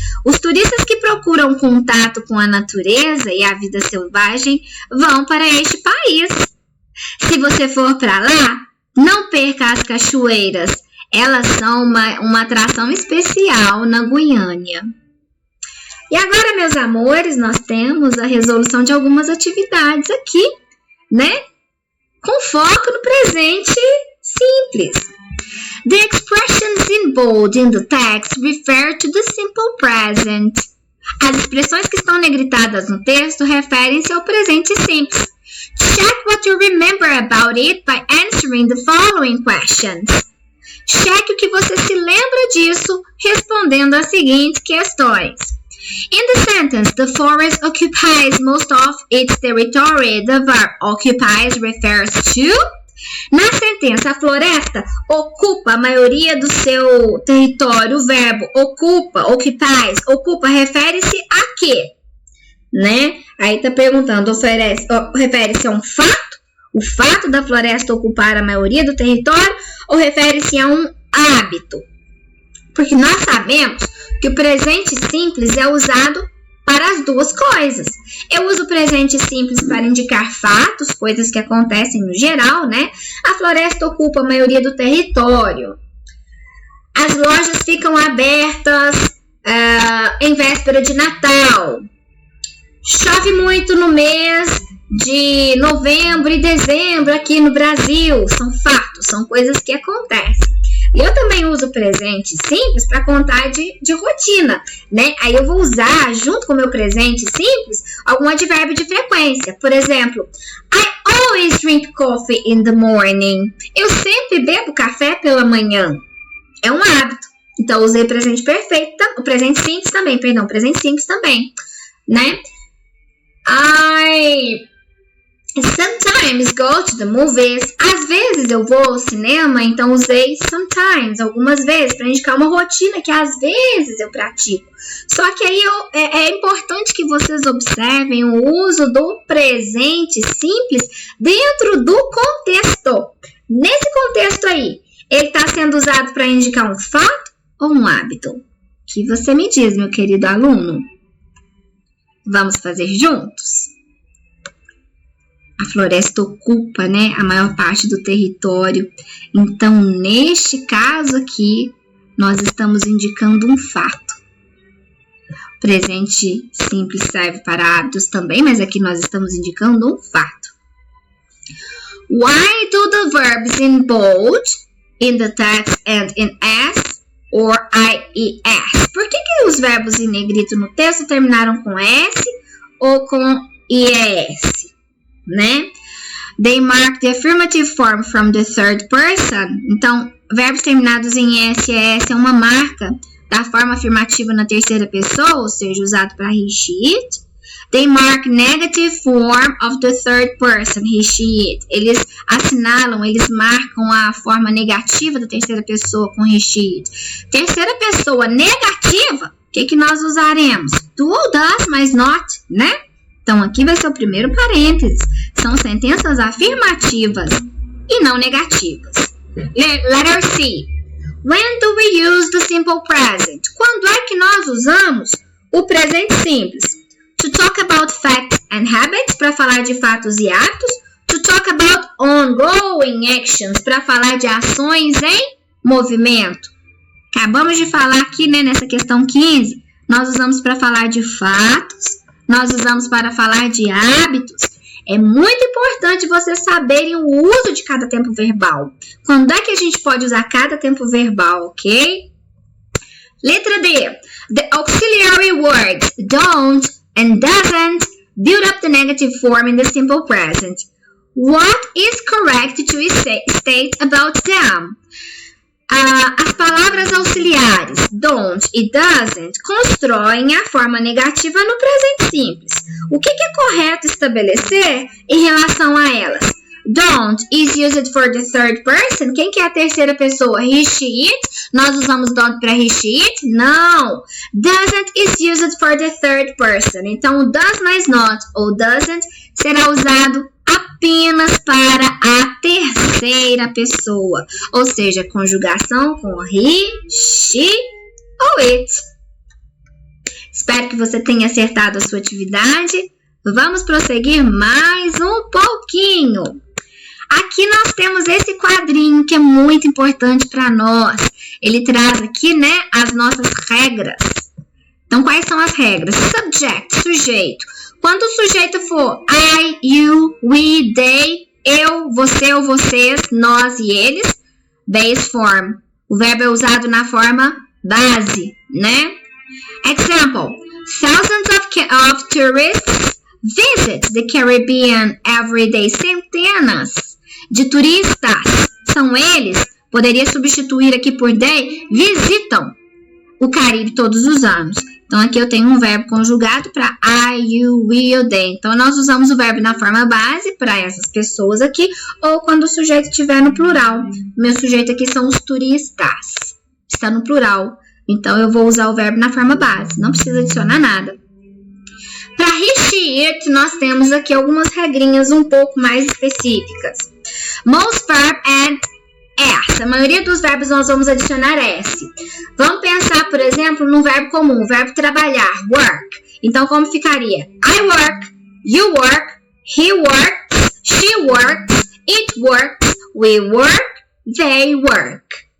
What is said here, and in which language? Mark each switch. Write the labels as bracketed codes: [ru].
[pt] Os turistas que procuram contato com a natureza e a vida selvagem vão para este país. Se você for para lá, não perca as cachoeiras. Elas são uma atração especial na Guiânia. E agora, meus amores, nós temos a resolução de algumas atividades aqui, né? Com foco no presente simples. [en] The expressions in bold in the text refer to the simple present. [pt] As expressões que estão negritadas no texto referem-se ao presente simples. [en] Check what you remember about it by answering the following questions. [pt] Cheque o que você se lembra disso respondendo as seguintes questões. [en] In the sentence, the forest occupies most of its territory. The verb occupies refers to. [pt] Na sentença, a floresta ocupa a maioria do seu território. O verbo ocupa, occupies, ocupa, refere-se a quê? Né? Aí tá perguntando, refere-se a um fato? O fato da floresta ocupar a maioria do território ou refere-se a um hábito? Porque nós sabemos que o presente simples é usado para as duas coisas. Eu uso o presente simples para indicar fatos, coisas que acontecem no geral, né? A floresta ocupa a maioria do território. As lojas ficam abertas em véspera de Natal. Chove muito no mês de novembro e dezembro aqui no Brasil. São fatos, são coisas que acontecem. E eu também uso o presente simples para contar de rotina, né? Aí eu vou usar, junto com o meu presente simples, algum advérbio de frequência. Por exemplo, [en] I always drink coffee in the morning. [pt] Eu sempre bebo café pela manhã. É um hábito. Então, eu usei o presente perfeito, o presente simples também, presente simples também, né? [en] I sometimes go to the movies. [pt] Às vezes eu vou ao cinema, então usei sometimes, algumas vezes, para indicar uma rotina que às vezes eu pratico. Só que aí é importante que vocês observem o uso do presente simples dentro do contexto. Nesse contexto aí, ele está sendo usado para indicar um fato ou um hábito? O que você me diz, meu querido aluno? Vamos fazer juntos? A floresta ocupa, né, a maior parte do território. Então, neste caso aqui, nós estamos indicando um fato. O presente simples serve para hábitos também, mas aqui nós estamos indicando um fato. [en] Why do the verbs in bold, in the text and in S or IES? [pt] Por que os verbos em negrito no texto terminaram com S ou com IES? Né? [en] They mark the affirmative form from the third person. [pt] Então, verbos terminados em S e ES é uma marca da forma afirmativa na terceira pessoa, ou seja, usado para [en] he, she, it. They mark negative form of the third person, he, she, it. [pt] Eles assinalam, eles marcam a forma negativa da terceira pessoa com [en] he, she, it. [pt] Terceira pessoa negativa, o que nós usaremos? Do ou das, mas not, né? Então, aqui vai ser o primeiro parênteses. São sentenças afirmativas e não negativas. [en] Letter C. When do we use the simple present? [pt] Quando é que nós usamos o presente simples? [en] To talk about facts and habits, [pt] para falar de fatos e hábitos. [en] To talk about ongoing actions, [pt] para falar de ações em movimento. Acabamos de falar aqui, né, nessa questão 15. Nós usamos para falar de fatos. Nós usamos para falar de hábitos. É muito importante vocês saberem o uso de cada tempo verbal. Quando é que a gente pode usar cada tempo verbal, ok? Letra D. [en] The auxiliary words don't and doesn't build up the negative form in the simple present. What is correct to state about them? [pt] As palavras auxiliares don't e doesn't constroem a forma negativa no presente simples. O que é correto estabelecer em relação a elas? [en] Don't is used for the third person. [pt] Quem que é a terceira pessoa? [en] He, she, it. [pt] Nós usamos don't para he, she, it? Não. [en] Doesn't is used for the third person. [pt] Então, does mais not ou doesn't será usado apenas para a terceira pessoa, ou seja, conjugação com he, she ou it. Espero que você tenha acertado a sua atividade. Vamos prosseguir mais um pouquinho. Aqui nós temos esse quadrinho que é muito importante para nós. Ele traz aqui, né, as nossas regras. Então, quais são as regras? Subject, sujeito. Quando o sujeito for [en] I, you, we, they, [pt] eu, você ou vocês, nós e eles, [en] base form. [pt] O verbo é usado na forma base, né? [en] Example. Thousands of tourists visit the Caribbean every day. [pt] Centenas de turistas, são eles, poderia substituir aqui por they, visitam o Caribe todos os anos. Então, aqui eu tenho um verbo conjugado para I, you, we ou they. Então, nós usamos o verbo na forma base para essas pessoas aqui, ou quando o sujeito estiver no plural. Meu sujeito aqui são os turistas. Está no plural. Então, eu vou usar o verbo na forma base. Não precisa adicionar nada. Para he, she, it, nós temos aqui algumas regrinhas um pouco mais específicas. [en] Most verb and S. [pt] A maioria dos verbos nós vamos adicionar S. Vamos pensar, por exemplo, num verbo comum, o verbo trabalhar, work. Então, como ficaria? [en] I work, you work, he works, she works, it works, we work, they work.